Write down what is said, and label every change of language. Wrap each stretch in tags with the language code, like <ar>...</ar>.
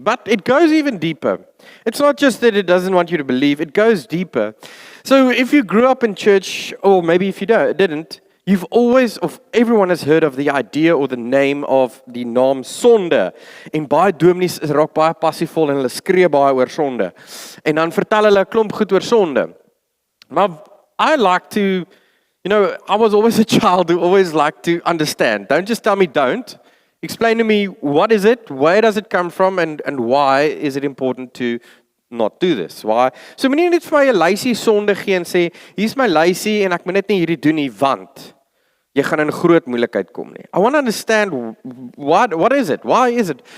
<en>But it goes even deeper. It's not just that it doesn't want you to believe, it goes deeper. So if you grew up in church, or maybe if you didn't, you've always, of everyone has heard of the idea or the name of</en> <af>die naam sonde. En baie dominees is raak baie passievol en hulle skree baie oor sonde. En dan vertel hulle 'n klomp goed oor sonde.</af> <en>Maar I like to, I was always a child who always liked to understand. Don't just tell me don't. Explain to me, what is it? Where does it come from? And why is it important to not do this?</en> <af>Why? So moenie net vir my 'n lysie sonde gee en sê, hier's my lysie en ek moet net nie hierdie doen nie, want jy gaan in groot moeilikheid kom nie.</af> <en>I want to understand what is it?</en> <af>Why is it?</af>